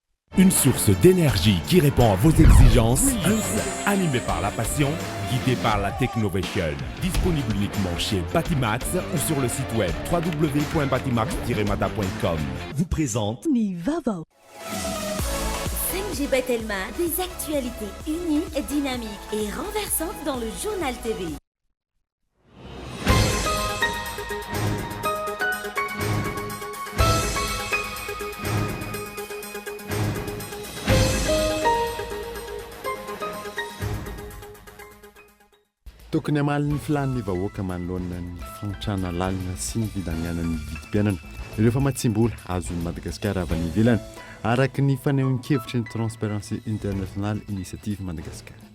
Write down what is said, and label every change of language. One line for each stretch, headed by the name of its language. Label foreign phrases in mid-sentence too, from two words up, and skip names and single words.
French: Une source d'énergie qui répond à vos exigences. Animé par la passion, guidé par la technovation. Disponible uniquement chez Batimax ou sur le site web www.batimax-mata.com. Vous présente Nivavo. 5G Batelma, des actualités unies, dynamiques et renversantes dans le journal TV.
Malagasy: Tokony hamalin'ny filan'ny vahoaka manoloana ny fantrana lalina sy ny fidaniana ny vidim-piainana ireo fa matsimbola azon'ny Madagasikara avy any ivelany araka ny fanehoan-kevitry ny Transparency International Initiative Madagascar.